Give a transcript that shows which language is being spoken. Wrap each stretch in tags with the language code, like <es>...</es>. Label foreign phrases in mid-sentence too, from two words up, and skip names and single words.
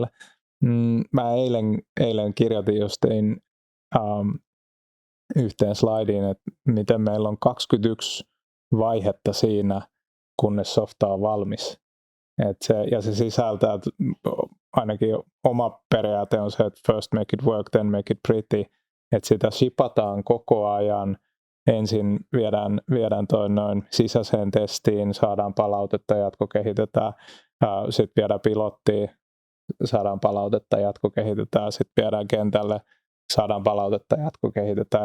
<fi>Mä eilen kirjoitin just tein yhteen slaidiin, että miten meillä on 21 vaihetta siinä, kunnes softa on valmis. Se sisältää, ainakin oma periaate on se, että</fi> <en>first make it work, then make it pretty.</en> <fi>Että sitä shipataan koko ajan. Ensin viedään toi noin sisäiseen testiin, saadaan palautetta, jatkokehitetään. Sitten viedään pilottiin, saadaan palautetta, jatkokehitetään. Sitten viedään kentälle, saadaan palautetta, jatkokehitetään.</fi>